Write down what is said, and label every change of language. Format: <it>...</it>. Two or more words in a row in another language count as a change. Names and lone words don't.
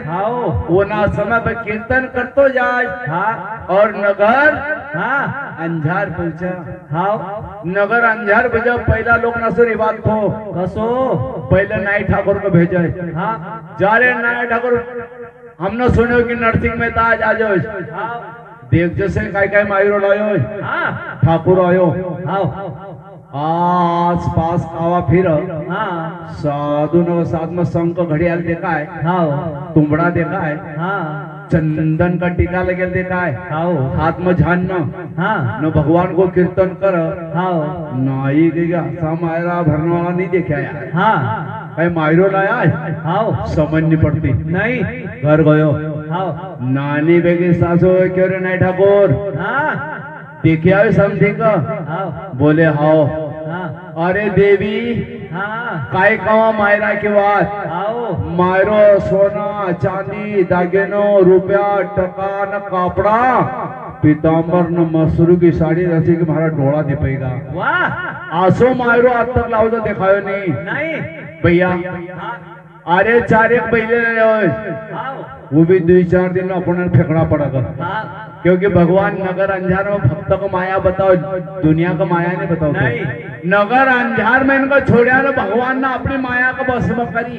<raj>हाओ वो ना समय पे कीर्तन करतो जाए। हाँ और नगर हाँ अंजार पहुंचा। हाओ नगर अंजार भेजा, पहला लोग ना सुरी बात हो कसो पहले नाई ठाकुर को भेजे। हाँ जा रे नाई ठाकुर, हमने सुनो कि नरसिंह मेहता आज आ जाओ। देख जैसे काय काय मायरो लायो, ठाकुर आयो। आस पास आवा फिर साधु न साथ में शंख घड़ियाल देखा है, तुमड़ा देखा है, चंदन का टीका लगे देखा है, हाथ में झान न भगवान को कीर्तन कर नाई के मायरा भरने वाला नहीं देखा यार। मायरो लाया है समझ नहीं पड़ती, नहीं घर गयो नानी बेगी सासू क्यों रे नाई ठाकुर देखे आवे समझी का बोले हाओ। अरे देवी काय कवा मायरा की बात, मायरो सोना चांदी दागिनो रुपया टका न कापड़ा पीतांबर न मसरू की साड़ी रसी के मारा डोला दे पाएगा। वाह आसो मायरो आज तक लाओ तो दिखायो नहीं भैया। अरे चार एक पहले वो भी 2-4 दिन में अपन फेंकना पड़ेगा, क्योंकि भगवान नगर अंजार में भक्त को माया बताओ, दुनिया का माया नहीं बताओ। नहीं नगर अंजार में इनको छोड़ा ना भगवान ने अपनी माया का बस में करी।</raj>